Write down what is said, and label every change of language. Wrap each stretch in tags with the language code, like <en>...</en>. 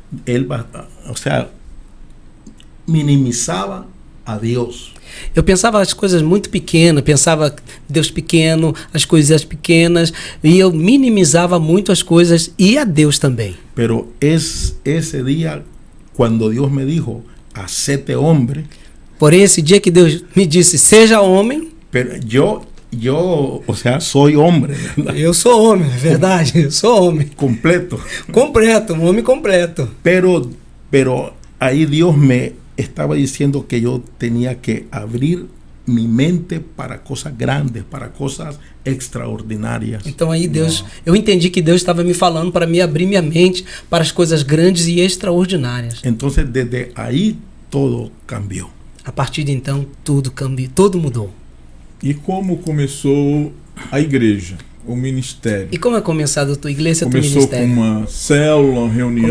<es>Él va, o sea, minimizaba a Dios.</es> <pt>Eu pensava as coisas muito pequenas, pensava Deus pequeno, as coisas pequenas, e eu minimizava muito as coisas e a Deus também.</pt> <es>Pero ese día, cuando Dios me dijo, hacete hombre,</es> <pt>Porém, esse dia que Deus me disse, seja homem,</pt> <es>pero yo, o sea, soy hombre, ¿verdad?</es> <pt>eu sou homem, é verdade, eu sou homem.</pt> <es>Completo.</es> <pt>Completo, um homem completo.</pt> <es>Pero ahí Dios me estaba diciendo que yo tenía que abrir mi mente para cosas grandes, para cosas extraordinarias.</es> <pt>Então aí Deus, eu entendi que Deus estava me falando para me abrir minha mente para as coisas grandes e extraordinárias.</pt> <es>Entonces desde ahí todo cambió.</es> <pt>A partir de então, tudo cambiou, tudo mudou. E como começou a igreja, o ministério? E como é começado a tua igreja, Começou teu ministério? com uma célula, uma reunião</pt>